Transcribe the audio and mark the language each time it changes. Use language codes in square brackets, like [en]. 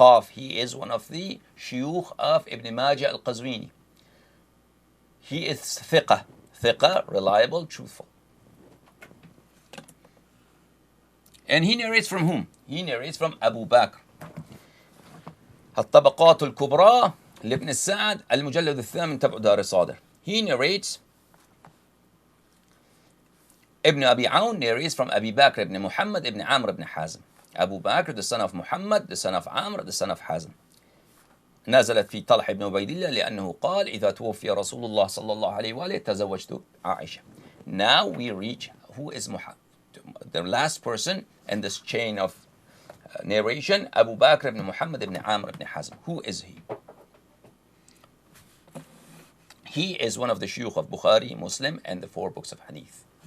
[en] He is one of the shuyukh of Ibn Majah al-Qazwini. He is ثقة, reliable, truthful. And he narrates from whom? He narrates from Abu Bakr. [ar] الطبقات الكبرى لابن السعد المجلد الثامن تبع دار الصادر. [en] He narrates Ibn Abi Awn narrates from Abi Bakr ibn Muhammad ibn Amr ibn Hazm. Abu Bakr, the son of Muhammad, the son of Amr, the son of Hazm. [ar] نزلت في طلحة بن عبيد الله لأنه قال إذا توفي رسول الله صلى الله عليه وآله تزوجت عائشة. [en] Now we reach who is Muhammad, the last person in this chain of narration, Abu Bakr ibn Muhammad ibn Amr ibn Hazm. Who is he? He is one of the shuyukh of Bukhari, Muslim, and the 4 books of Hadith.